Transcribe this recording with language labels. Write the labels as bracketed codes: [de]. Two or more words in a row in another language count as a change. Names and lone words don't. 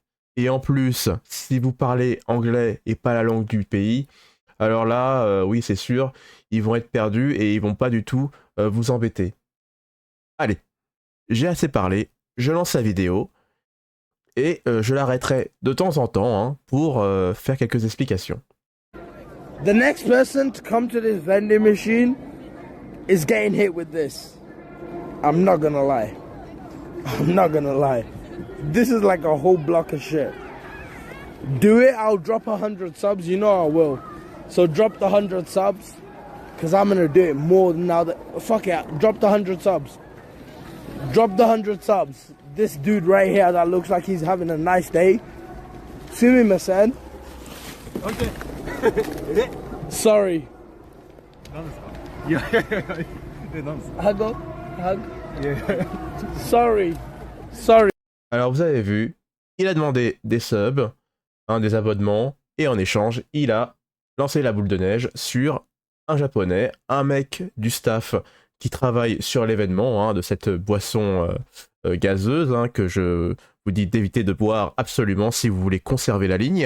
[fr] Et en plus, si vous parlez anglais et pas la langue du pays, alors là, oui, c'est sûr, ils vont être perdus et ils vont pas du tout vous embêter. Allez, j'ai assez parlé, je lance la vidéo et je l'arrêterai de temps en temps, hein, pour faire quelques explications. [en] The next person to come to this vending machine is getting hit with this. I'm not gonna lie. I'm not gonna lie. This is like a whole block of shit. Do it, I'll drop 100 subs, you know I will. So drop the 100 subs, because I'm gonna do it more than now that. Fuck it, drop the 100 subs. Drop the 100 subs. This dude right here that looks like he's having a nice day. Sumimasen. Okay. Sorry. [ja] 何ですかいやいやいやいや何ですか [en] Hug. Hug. [ja] いやいやいや [en] Sorry. Sorry. [fr] Alors vous avez vu, il a demandé des subs, hein, des abonnements, et en échange, il a lancé la boule de neige sur un japonais, un mec du staff qui travaille sur l'événement, hein, de cette boisson gazeuse, hein, que je vous dis d'éviter de boire absolument si vous voulez conserver la ligne.